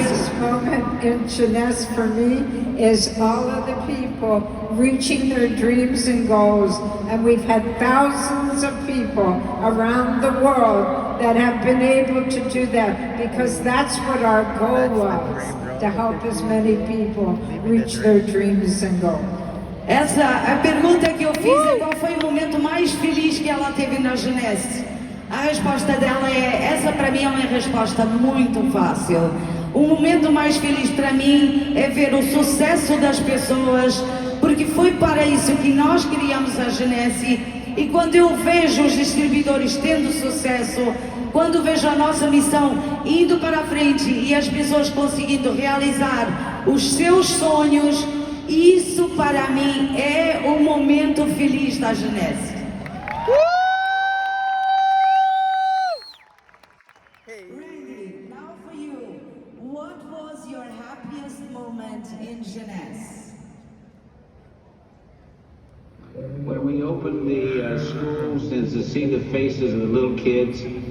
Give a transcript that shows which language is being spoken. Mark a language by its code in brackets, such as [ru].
[en] happiest moment in Jeunesse for me is all of the people reaching their dreams and goals. And we've had thousands of people around the world that have been able to do that, because that's what our goal was, to help as many people reach their dreams and goals. [pt] A pergunta que eu fiz é qual foi o momento mais feliz que ela teve na Jeunesse. A resposta dela é, essa para mim é uma resposta muito fácil. O momento mais feliz para mim é ver o sucesso das pessoas, porque foi para isso que nós criamos a Jeunesse. E quando eu vejo os distribuidores tendo sucesso, quando vejo a nossa missão indo para frente e as pessoas conseguindo realizar os seus sonhos, isso para mim é o momento feliz da Jeunesse. [en] Randy, now for you, what was your happiest moment in Jeunesse? When we opened the schools and to see the faces of the little kids,